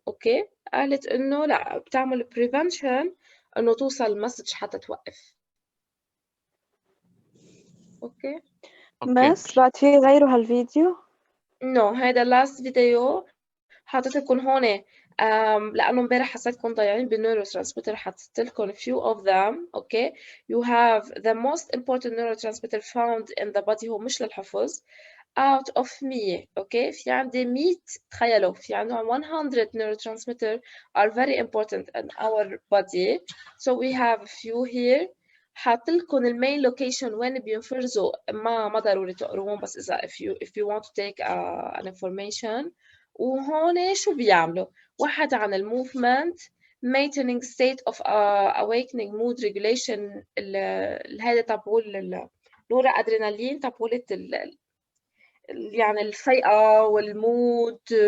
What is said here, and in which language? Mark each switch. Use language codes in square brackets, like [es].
[ar] اوكي قالت انه لا بتعمل prevention انه توصل المسج حتى توقف. اوكي بس بعد في غيره هالفيديو؟ هيدا last فيديو حاطط لكم هون، لأنه امبارح حسيتكم ضايعين بالنيورو ترانسميتر، حطيت لكم [en] few of them. Okay you have the most important neurotransmitter found in the body، [ar] هو مش للحفظ. [en] out of 100 [ar] اوكي في عندي 100، تخيلوا في عندنا 100 [en] neurotransmitter are very important in our body. so we have a few here. [ar] حاط لكم المين لوكيشن وين بينفرزوا، ما ضروري تقروهم، بس إذا [en] if you want to take an information. [ar] وهون شو بيعملوا؟ واحد عن الموفمنت، [en] maintaining state of awakening mood regulation، [ar] هذا تبعول نورا ادرينالين، تبعولة يعني الفيقة والمود.